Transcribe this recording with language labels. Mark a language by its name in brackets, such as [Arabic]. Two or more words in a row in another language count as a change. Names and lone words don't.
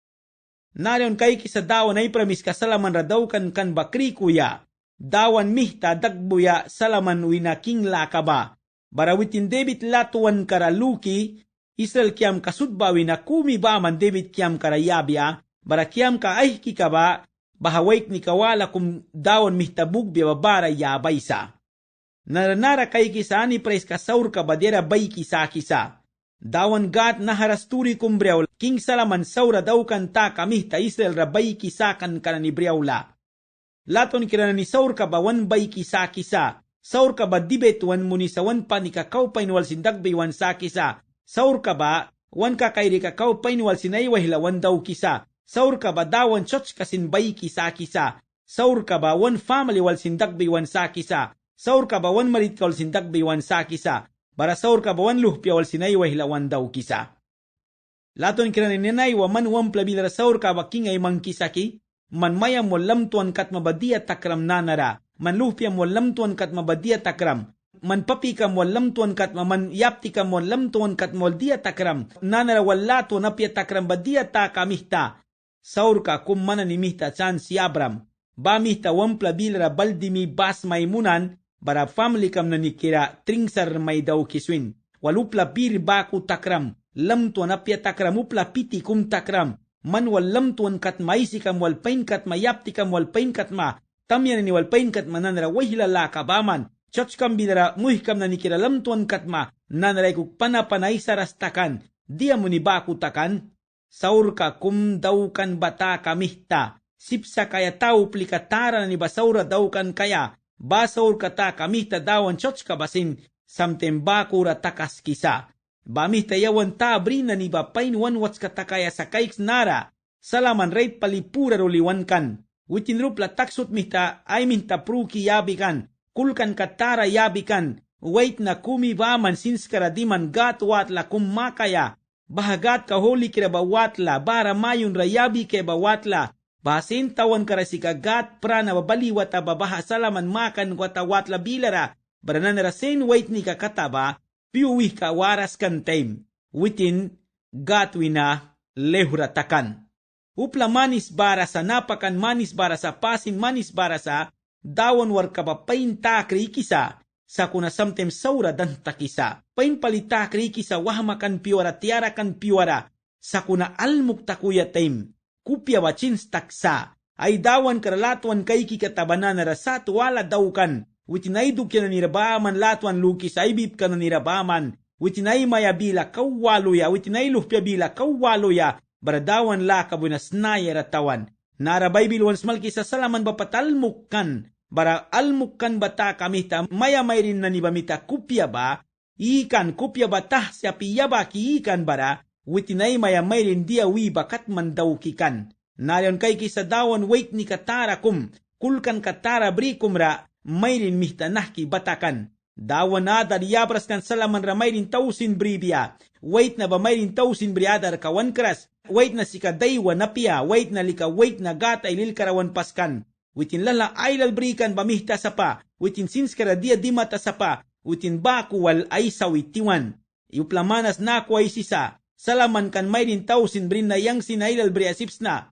[Mískito] Narion kay kisa dawan ay pramis ka salaman radaw kan bakri kuya, dawan mihta dagbuya salaman winaking lakaba, barawitin David latuan karaluki, Israel kiam kasudbawi na kumi baman David kiam karayabya, bara kiam ka ay kikaba, bahawait ni kawala kum dawon mihtabug biya babara yabay sa. Naranara kay kisa ni pres kasaur ka badera bay kisa. Dawan gat naharasturi kum breaw king salaman saura daw kan ta kamihta Israel rabay kisa kan ni breawla. Laton kirana ni saur ka bawan bay kisa. Saur ka ba dibet wan muni sa wan pa ni kakao painwal sindag wan sa kisa. Saur ka ba wan ka kay kakao painwal sinay wahilawan daw kisa. Saur ka ba dawan church kasin bay kisa. Saur ka ba wan family wal sindag wan sa kisa. Saur ka ba wan marit ka wal sindag wan sa kisa. Bara saur ka ba wan luhpya wal sinay wahilawan daw kisa. Laton kirana ni nanay wa man wan plabilara saur ka ba king ay mang kisaki. Man mayam mo lamtuan kat mabadiya takram nanara. Man luhpiyam mo lamtuan kat mabadiya takram. Man papikam mo lamtuan kat man yaptikam mo lamtuan kat mo diya takram. Nanara wala to napya takram badiya ta kamihta. Saur ka kum mana ni mihta chan si Abram. Ba mihta wampla bilara baldimi bas maymunan. Bara family kam na nikira tringsar may daw kiswin. Walupla bir baku takram. Lamtuan napya takram upla piti kum takram. Man wal lamtuan kat maisikam wal pain kat mayaptikam wal pain kat ma. Tamyan ni walpain kat mananara wahilala kabaman. Church kam bidara muhikam na nikiralam tuan kat ma. Nanaray kuk panapanay sarastakan. Dia mo ni baku takan. Saur ka kum daw kan bata kamihta. Sipsa kaya tau plikatara ni basaura daw kan kaya. Basaur kata kamihta dawan church kabasin. Samtem baku ratakas kisa. Bamihta yawan tabri na ni bapain wanwats katakaya sa kaiks nara. Salaman rate palipura ruliwan kan. Witin rupla taksut mihta ay minta pruki yabikan, kulkan katara yabikan, wait na kumibaman sinskara diman gatwatla kummakaya, bahagat kaholi kira bawatla, bara mayon rayabi ke bawatla, basin tawan karasika gat prana babaliwata babaha salaman makan watawatla bilara, baranan rasen wait ni kakataba, piuwi ka waras kan time, witin gatwina lehuratakan. Upla manis bara sa napakan manis bara sa pasin manis bara sa dawan war kabapain takri kisa sa kuna samtem saura dan takisa. Pain palita kri kisa wahmakan piwara tiara kan piwara sa kuna almuk takuya time. Kupya wachins taksa ay dawan karalatuan kay kikatabanan na rasat wala dawkan. Witinayduk yan na nirabaman latuan lukis ay bib ka na nirabaman. Witinay mayabila kawaloya witinay luhpya bila kawaloya. Baradawan la kabunas na yaratawan. Narabay bilwan smalki sa salaman bapatalmukan. Bara almukan bata kamita maya may rin na ni bamita kupya ba. Ikan kupya bata siya piya ba ki ikan bara. Witinay maya may rin dia wi bakat mandaw kikan. Nariyon kay kisa dawan wait ni katara kum. Kulkan katara bri kumra may rin mihta nahki batakan. Dawan na dariyabras kan salaman ramay rin tausin bribya. Wait na ba may rin tausin briadar kawan kras. Wait na sika daywa na piya, wait na lika, wait na gata ilil karawan paskan. Witin lala ailal brikan bamihta sa pa, witin sinskara dia dimata sa pa, witin baku wal ay sawitiwan. Iuplamanas na ako ay sisa, salaman kan may rin tausin brin na yang sinailal bri asips na.